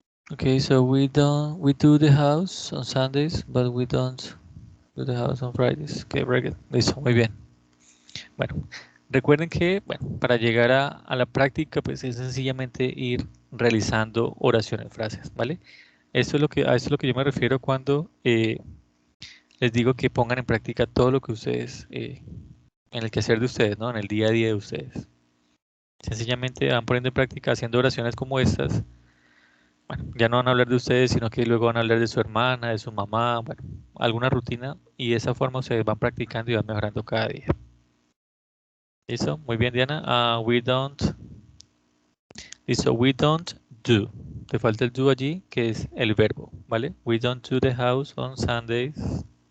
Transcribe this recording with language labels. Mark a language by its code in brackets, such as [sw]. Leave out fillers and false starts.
[en] Okay, so we do the house on Sundays, but we don't do the house on Fridays. Okay, very good. [es] Listo, muy bien. Bueno, recuerden que, bueno, para llegar a la práctica, pues es sencillamente ir realizando oraciones, frases, ¿vale? A esto es lo que yo me refiero cuando les digo que pongan en práctica todo lo que ustedes, en el quehacer de ustedes, ¿no? En el día a día de ustedes. Sencillamente van poniendo en práctica haciendo oraciones como estas. Bueno, ya no van a hablar de ustedes, sino que luego van a hablar de su hermana, de su mamá, bueno, alguna rutina y de esa forma ustedes van practicando y van mejorando cada día. ¿Listo? Muy bien, Diana. Listo, [en] we don't do. [es] Te falta el do allí, que es el verbo, ¿vale? [en] We don't do the house on Sundays.